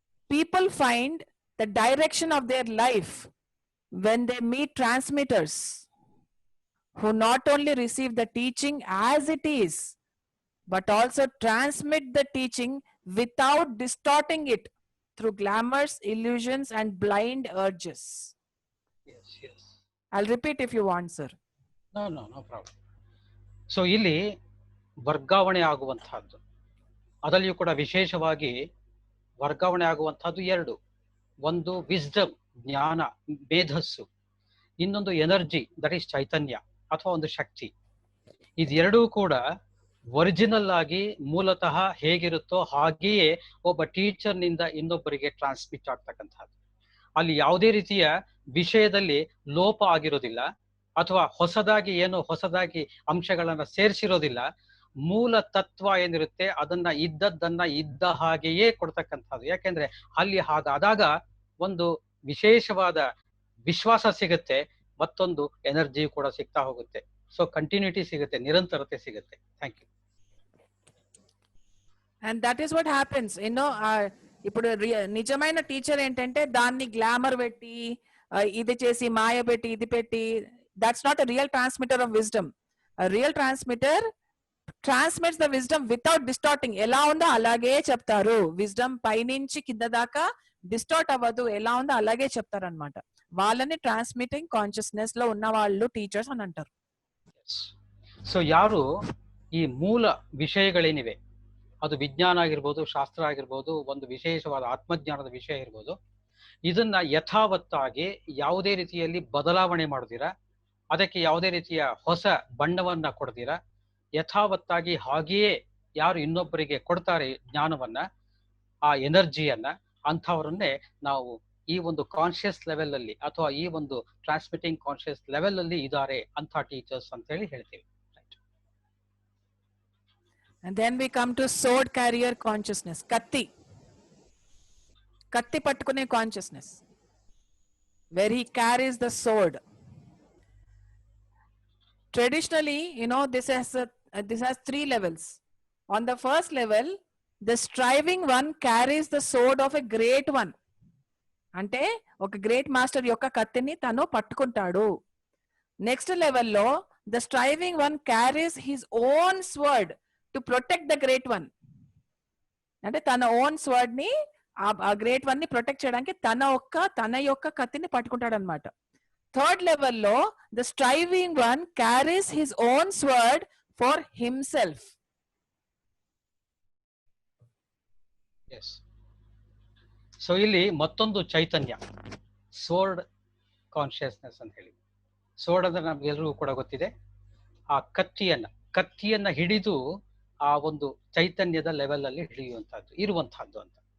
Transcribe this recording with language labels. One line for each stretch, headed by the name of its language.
English: People find the direction of their life when they meet transmitters who not only receive the teaching as it is but also transmit the teaching without distorting it through glamours, illusions, and blind urges. Yes, yes. I'll repeat if you want, sir. No problem.
Kannada: So ಇಲ್ಲಿ ವರ್ಗಾವಣೆ ಆಗುವಂತಹದ್ದು, ಅದರಲ್ಲಿಯೂ ಕೂಡ ವಿಶೇಷವಾಗಿ ವರ್ಗಾವಣೆ ಆಗುವಂತಹದ್ದು ಎರಡು. ಒಂದು wisdom, ಜ್ಞಾನ, ಮೇಧಸ್ಸು. ಇನ್ನೊಂದು ಎನರ್ಜಿ,
English: that is
Kannada: ಚೈತನ್ಯ ಅಥವಾ ಒಂದು ಶಕ್ತಿ. ಇದೆರಡೂ ಕೂಡ ಒರಿಜಿನಲ್ ಆಗಿ ಮೂಲತಃ ಹೇಗಿರುತ್ತೋ ಹಾಗೆಯೇ ಒಬ್ಬ ಟೀಚರ್ನಿಂದ ಇನ್ನೊಬ್ಬರಿಗೆ ಟ್ರಾನ್ಸ್ಮಿಟ್ ಆಗ್ತಕ್ಕಂಥದ್ದು. ಅಲ್ಲಿ ಯಾವುದೇ ರೀತಿಯ ವಿಷಯದಲ್ಲಿ ಲೋಪ ಆಗಿರೋದಿಲ್ಲ ಅಥವಾ ಹೊಸದಾಗಿ ಅಂಶಗಳನ್ನ ಸೇರಿಸಿರೋದಿಲ್ಲ. ಮೂಲ ತತ್ವ ಏನಿರುತ್ತೆ ಅದನ್ನ ಇದ್ದದ್ದನ್ನ ಇದ್ದ ಹಾಗೆಯೇ ಕೊಡ್ತಕ್ಕಂಥದ್ದು. ಯಾಕೆಂದ್ರೆ ಅಲ್ಲಿ ಹಾಗಾದಾಗ ಒಂದು ವಿಶೇಷವಾದ ವಿಶ್ವಾಸ ಸಿಗುತ್ತೆ, ಮತ್ತೊಂದು ಎನರ್ಜಿ ಕೂಡ ಸಿಗ್ತಾ ಹೋಗುತ್ತೆ. ಸೊ ಕಂಟಿನ್ಯೂಟಿ ಸಿಗುತ್ತೆ, ನಿರಂತರತೆ ಸಿಗುತ್ತೆ.
English: Thank you. And that is what happens, you know.
Telugu: ఇప్పుడు నిజమైన టీచర్ ఏంటంటే దాన్ని గ్లామర్ పెట్టి ఇది చేసి మాయ పెట్టి ఇది పెట్టి,
English: that's not a real transmitter of wisdom. A real transmitter transmits the wisdom without distorting.
Telugu: ఎలా ఉందో అలాగే చెప్తారు. విజ్డమ్ పైనుంచి కింద దాకా డిస్టార్ట్ అవ్వదు, ఎలా ఉందో అలాగే చెప్తారు అన్నమాట. వాళ్ళని ట్రాన్స్మిటింగ్ కాన్షియస్నెస్ లో ఉన్న వాళ్ళు టీచర్స్ అని అంటారు.
Kannada: ಸೊ ಯಾರು ಈ ಮೂಲ ವಿಷಯಗಳೇನಿವೆ, ಅದು ವಿಜ್ಞಾನ ಆಗಿರ್ಬೋದು, ಶಾಸ್ತ್ರ ಆಗಿರ್ಬೋದು, ಒಂದು ವಿಶೇಷವಾದ ಆತ್ಮಜ್ಞಾನದ ವಿಷಯ ಇರ್ಬೋದು, ಇದನ್ನ ಯಥಾವತ್ತಾಗಿ ಯಾವುದೇ ರೀತಿಯಲ್ಲಿ ಬದಲಾವಣೆ ಮಾಡೋದಿರಾ, ಅದಕ್ಕೆ ಯಾವುದೇ ರೀತಿಯ ಹೊಸ ಬಣ್ಣವನ್ನ ಕೊಡ್ದಿರಾ, ಯಥಾವತ್ತಾಗಿ ಹಾಗೆಯೇ ಯಾರು ಇನ್ನೊಬ್ಬರಿಗೆ ಕೊಡ್ತಾರೆ ಜ್ಞಾನವನ್ನ, ಆ ಎನರ್ಜಿಯನ್ನ, ಅಂಥವರನ್ನೇ ನಾವು ಈ ಒಂದು ಕಾನ್ಶಿಯಸ್ ಲೆವೆಲ್ ಅಲ್ಲಿ ಅಥವಾ ಈ ಒಂದು ಟ್ರಾನ್ಸ್ಮಿಟಿಂಗ್ ಕಾನ್ಶಿಯಸ್ ಲೆವೆಲ್ ಅಲ್ಲಿ ಇದ್ದಾರೆ ಅಂಥ ಟೀಚರ್ಸ್ ಅಂತ ಹೇಳಿ ಹೇಳ್ತೀವಿ.
English: And then we come to sword carrier consciousness.
Telugu: Katti pattukune
English: consciousness, where he carries the sword. Traditionally, you know, this has 3 levels. On the first level, the striving one carries the sword of a great one.
Telugu: అంటే ఒక great master యొక్క కత్తిని తను పట్టుకుంటాడు.
English: Next లెవెల్లో the striving one carries his own sword to protect the great one.
Telugu: అంటే తన own sword ని, ఆ గ్రేట్ వన్ ని ప్రొటెక్ట్ చేయడానికి తన యొక్క కత్తిని పట్టుకుంటాడు అనమాట.
English: Third లెవెల్లో the striving one carries his own sword for himself.
Kannada: So ಇಲ್ಲಿ ಮತ್ತೊಂದು ಚೈತನ್ಯ, ಸೋರ್ಡ್ ಕಾನ್ಶಿಯಸ್ನೆಸ್ ಅಂತ ಹೇಳಿ. ಸೋರ್ಡ್ ಅಂದ್ರೆ ನಮ್ಗೆಲ್ರಿಗೂ ಕೂಡ ಗೊತ್ತಿದೆ. ಆ ಕತ್ತಿಯನ್ನ ಹಿಡಿದು ಆ ಒಂದು ಚೈತನ್ಯದ ಲೆವೆಲ್ ಅಲ್ಲಿ ಇಳಿಯುವಂತಹದ್ದು ಇರುವಂತಹದ್ದು ಅಂತ.